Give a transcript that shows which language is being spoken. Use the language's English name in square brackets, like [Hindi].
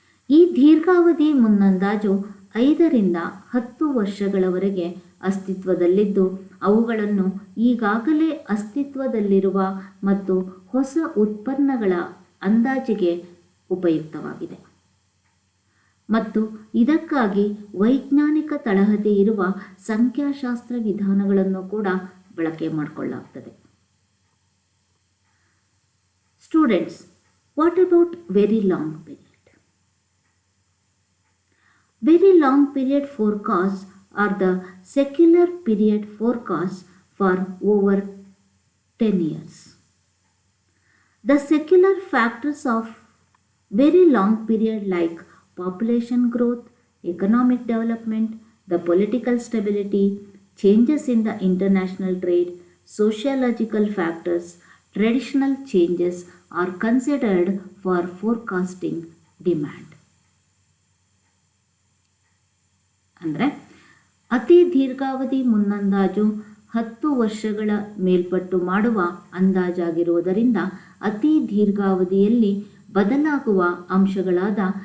[Kannada] ಈ ದೀರ್ಘಾವಧಿ ಮುನ್ನಂದಾಜು 5 ರಿಂದ 10 ವರ್ಷಗಳವರೆಗೆ ಅಸ್ತಿತ್ವದಲ್ಲಿದ್ದು ಅವುಗಳನ್ನು ಈಗಾಗಲೇ ಅಸ್ತಿತ್ವದಲ್ಲಿರುವ ಮತ್ತು ಹೊಸ ಉತ್ಪನ್ನಗಳ ಅಂದಾಜಿಗೆ ಉಪಯುಕ್ತವಾಗಿದೆ ಮತ್ತು ಇದಕ್ಕಾಗಿ ವೈಜ್ಞಾನಿಕ ತಳಹದಿ ಇರುವ ಸಂಖ್ಯಾಶಾಸ್ತ್ರ ವಿಧಾನಗಳನ್ನು ಕೂಡ ಬಳಕೆ ಮಾಡಿಕೊಳ್ಳಲಾಗುತ್ತದೆ. [English] Students, what about very long period? Very long period forecasts are the secular period forecasts for over 10 years. The secular factors of very long period like population growth, economic development, the political stability, changes in the international trade, sociological factors, traditional changes are considered for forecasting demand. [Kannada] ಅಂದರೆ ಅತಿ ದೀರ್ಘಾವಧಿ ಮುನ್ನಂದಾಜು 10 ವರ್ಷಗಳ ಮೇಲ್ಪಟ್ಟು ಮಾಡುವ ಅಂದಾಜಾಗಿರುವುದರಿಂದ ಅತಿ ದೀರ್ಘಾವಧಿಯಲ್ಲಿ ಬದಲಾಗುವ ಅಂಶಗಳಾದ